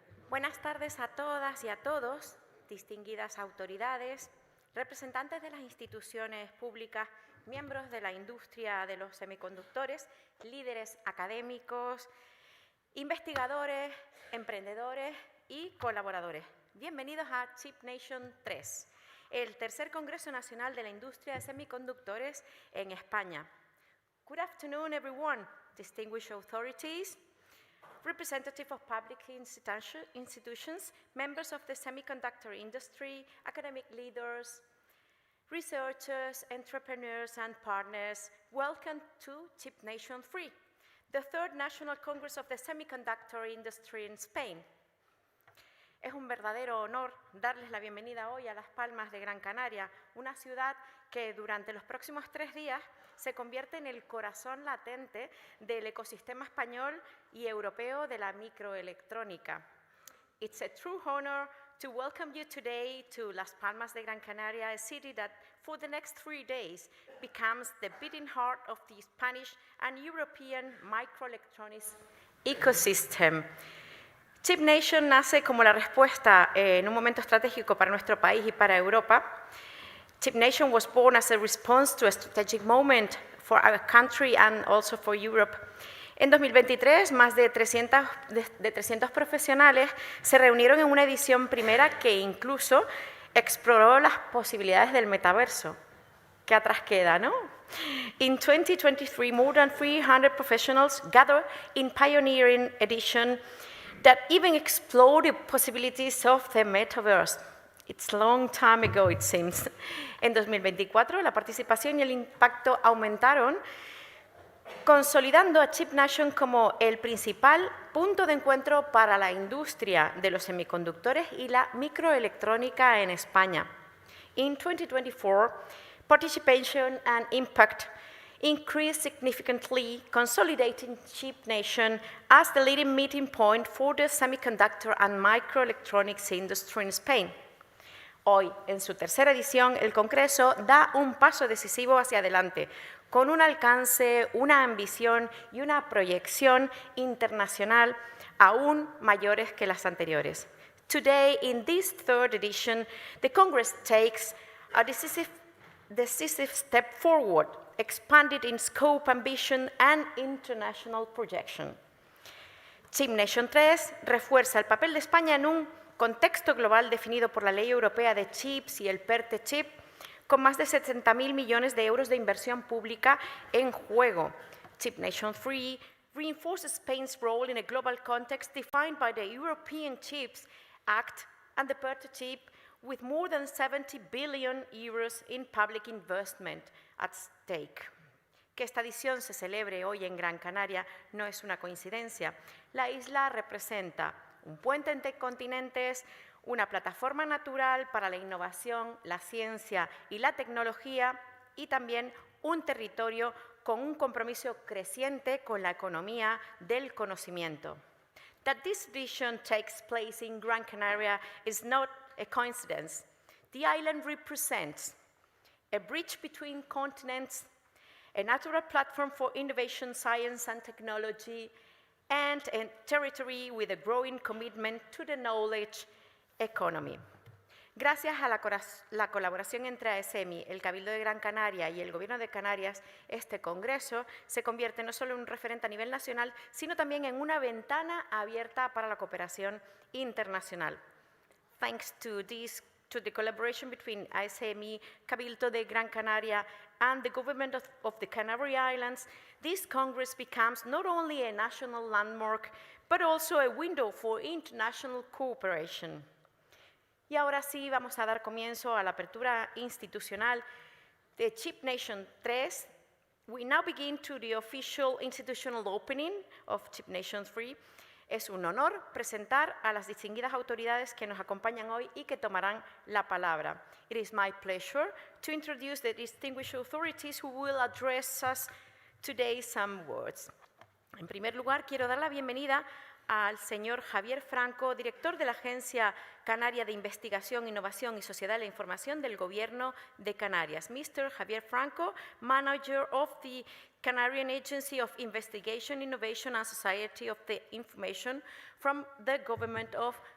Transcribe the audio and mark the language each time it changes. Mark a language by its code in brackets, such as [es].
[es] Buenas tardes a todas y a todos, distinguidas autoridades, representantes de las instituciones públicas, miembros de la industria de los semiconductores, líderes académicos, investigadores, emprendedores y colaboradores. Bienvenidos a CHIPNATION 3, el tercer Congreso Nacional de la Industria de Semiconductores en España. [en] Good afternoon, everyone, distinguished authorities, representative of public institutions, members of the semiconductor industry, academic leaders, researchers, entrepreneurs and partners, welcome to CHIPNATION 3, the third National Congress of the Semiconductor Industry in Spain. [es] Es un verdadero honor darles la bienvenida hoy a Las Palmas de Gran Canaria, una ciudad que durante los próximos 3 días se convierte en el corazón latente del ecosistema español y europeo de la microelectrónica. [en] It's a true honor to welcome you today to Las Palmas de Gran Canaria, a city that for the next 3 days becomes the beating heart of the Spanish and European microelectronics ecosystem. [es] CHIPNATION nace como la respuesta en un momento estratégico para nuestro país y para Europa. [en] CHIPNATION was born as a response to a strategic moment for our country and also for Europe. [es] En 2023, más de 300 profesionales se reunieron en una edición primera que incluso exploró las posibilidades del metaverso. ¿Qué atrás queda, no? [en] In 2023, more than 300 professionals gathered in pioneering edition that even explored the possibilities of the metaverse. It's a long time ago, it seems. [es] En 2024, la participación y el impacto aumentaron, consolidando a CHIPNATION como el principal punto de encuentro para la industria de los semiconductores y la microelectrónica en España. [en] In 2024, participation and impact increased significantly, consolidating CHIPNATION as the leading meeting point for the semiconductor and microelectronics industry in Spain. [es] Hoy, en su tercera edición, el Congreso da un paso decisivo hacia adelante, con un alcance, una ambición y una proyección internacional aún mayores que las anteriores. [en] Today, in this third edition, the Congress takes a decisive step forward, expanded in scope, ambition and international projection. [es] CHIPNATION 3 refuerza el papel de España en un contexto global definido por la Ley Europea de Chips y el PERTE-Chip, con más de 70.000 millones de euros de inversión pública en juego. [en] CHIPNATION 3 reinforces Spain's role in a global context defined by the European Chips Act and the PERTE-Chip, with more than 70 billion euros in public investment at stake. [es] Que esta edición se celebre hoy en Gran Canaria no es una coincidencia. La isla representa un puente entre continentes, una plataforma natural para la innovación, la ciencia y la tecnología, y también un territorio con un compromiso creciente con la economía del conocimiento. [en] That this vision takes place in Gran Canaria is not a coincidence. The island represents a bridge between continents, a natural platform for innovation, science and technology, and a territory with a growing commitment to the knowledge economy. [es] Gracias a la colaboración entre AESEMI, el Cabildo de Gran Canaria y el Gobierno de Canarias, este Congreso se convierte no solo en un referente a nivel nacional, sino también en una ventana abierta para la cooperación internacional. [en] Thanks to the collaboration between AESEMI, Cabildo de Gran Canaria, and the government of the Canary Islands, this Congress becomes not only a national landmark, but also a window for international cooperation. [es] Y ahora sí vamos a dar comienzo a la apertura institucional de CHIPNATION 3. [en] We now begin to the official institutional opening of CHIPNATION 3. [es] Es un honor presentar a las distinguidas autoridades que nos acompañan hoy y que tomarán la palabra. [en] It is my pleasure to introduce the distinguished authorities who will address us today some words. [es] En primer lugar, quiero dar la bienvenida al señor Javier Franco, director de la Agencia Canaria de Investigación, Innovación y Sociedad de la Información del Gobierno de Canarias. [en] Mr. Javier Franco, Manager of the Canarian Agency of Investigation, Innovation and Society of the Information from the Government of